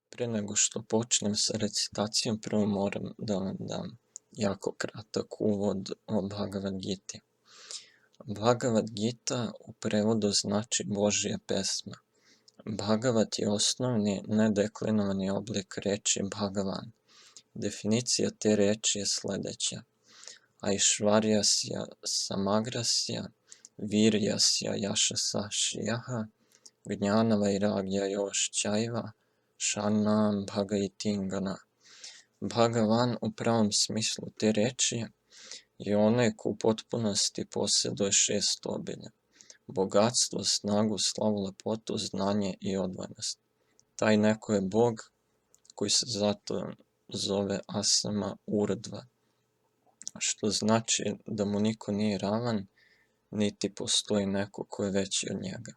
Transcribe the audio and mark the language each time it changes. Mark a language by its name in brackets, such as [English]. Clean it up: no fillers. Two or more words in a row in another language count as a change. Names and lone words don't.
[Serbian] Pre nego što počnem sa recitacijom, prvo moram da vam dam jako kratak uvod o Bhagavad Giti. Bhagavad Gita u prevodu znači Božja pesma. Bhagavat je osnovni nedeklinovani oblik reči Bhagavan. Definicija te reči je sledeća. [Sanskrit] ऐश्वर्यस्य समग्रस्य वीर्यस्य यशसः श्रियः ज्ञानवैराग्ययोश्चैव षण्णां भग इतीङ्गना. [Serbian] Bhagavan u pravom smislu te reči je onaj ko u potpunosti posjeduje 6 obilja. Bogatstvo, snagu, slavu, lepotu, znanje i odvanost. Taj neko je Bog koji se zato zove [Sanskrit] असम ऊर्ध्व, [Serbian] što znači da mu niko nije ravan, niti postoji neko ko je veći od njega.